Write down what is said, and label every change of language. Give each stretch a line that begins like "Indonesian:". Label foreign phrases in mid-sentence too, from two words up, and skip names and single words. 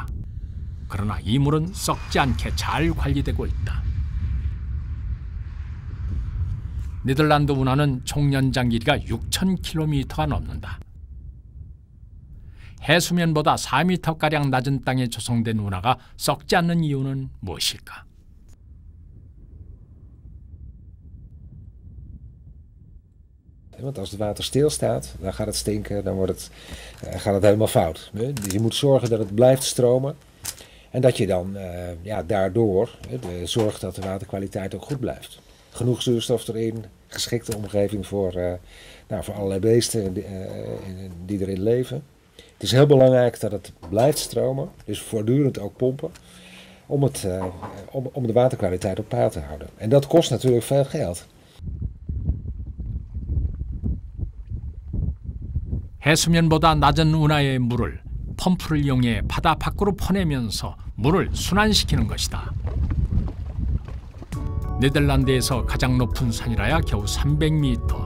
Korean: 그러나 이 물은 썩지 않게 잘 관리되고 있다. 네덜란드 운하는 총 연장 길이가 6,000km가 넘는다. 해수면보다 4m가량 낮은 땅에 조성된 운하가 썩지 않는 이유는 무엇일까?
Dutch: Want als het water stilstaat, dan gaat het stinken, dan gaat het helemaal fout. Je moet zorgen dat het blijft stromen en dat je dan daardoor zorgt dat de waterkwaliteit ook goed blijft. Genoeg zuurstof erin, geschikte omgeving voor allerlei beesten die erin leven. Het is heel belangrijk dat het blijft stromen, dus voortdurend ook pompen, om de waterkwaliteit op peil te houden. En dat kost natuurlijk veel geld.
Korean: 해수면보다 낮은 운하의 물을 펌프를 이용해 바다 밖으로 퍼내면서 물을 순환시키는 것이다. 네덜란드에서 가장 높은 산이라야 겨우 300m.